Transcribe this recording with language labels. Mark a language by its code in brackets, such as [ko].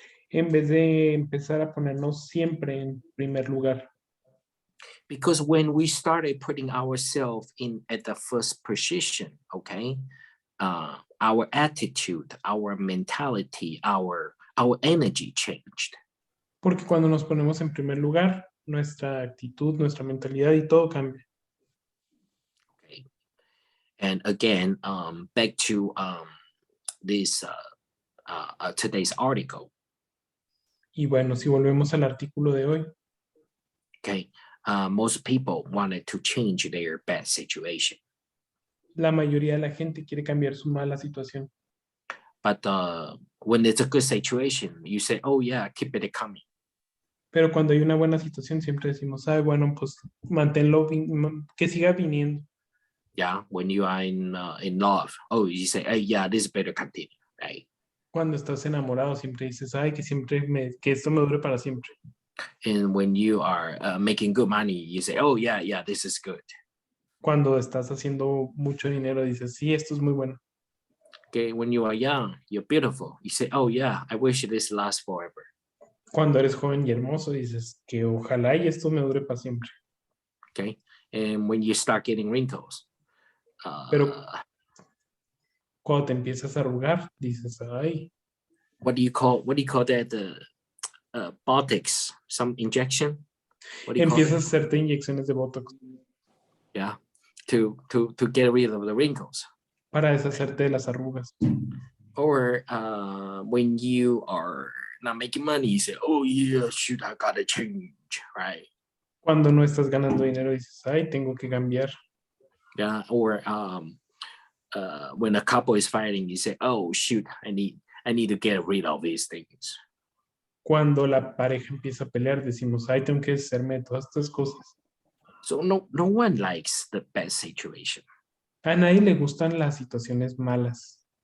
[es] En vez de empezar a ponernos siempre en primer lugar. [en] Because when we started putting ourselves in at the first position, okay, our attitude, our mentality, our energy changed. [es] Porque cuando nos ponemos en primer lugar, nuestra actitud, nuestra mentalidad y todo cambia. [en] Okay. And again, back to this today's article. [es] Y bueno, si volvemos al artículo de hoy. [en] Okay. Most people wanted to change their bad situation. [es] La mayoría de la gente quiere cambiar su mala situación. [en] But when it's a good situation, you say, oh yeah, keep it coming. [es] Pero cuando hay una buena situación siempre decimos, ay, bueno, pues manténlo, que siga viniendo. [en] Yeah. When you are in love, oh, you say, hey, yeah, this better continue, right? [es] Cuando estás enamorado siempre dices, ay, que esto me dure para siempre. [en] And when you are making good money, you say, oh yeah, this is good. [es] Cuando estás haciendo mucho dinero dices, sí, esto es muy bueno. [en] Okay. When you are young, you're beautiful. You say, oh yeah, I wish this lasts forever. [es] Cuando eres joven y hermoso dices que ojalá y esto me dure para siempre. [en] Okay. And when you start getting wrinkles, [es] Pero cuando te empiezas a arrugar dices, ay, [en] what do you call that? Botox, some injection. What do you call [es] empiezas a [en] it? [es] hacerte inyecciones de Botox [en] Yeah, to get rid of the wrinkles. [es] para deshacerte de las arrugas. [en] Or when you are not making money, you say, oh yeah, shoot, I gotta change, right? [es] Cuando no estás ganando dinero dices, ay, tengo que cambiar. [en] Yeah. Or when a couple is fighting, you say, oh shoot, I need to get rid of these things. [es] Cuando la pareja empieza a pelear decimos, ay, tengo que deshacerme de todas estas cosas. [en] So no one likes the bad situation, [es] A nadie le gustan las situaciones malas,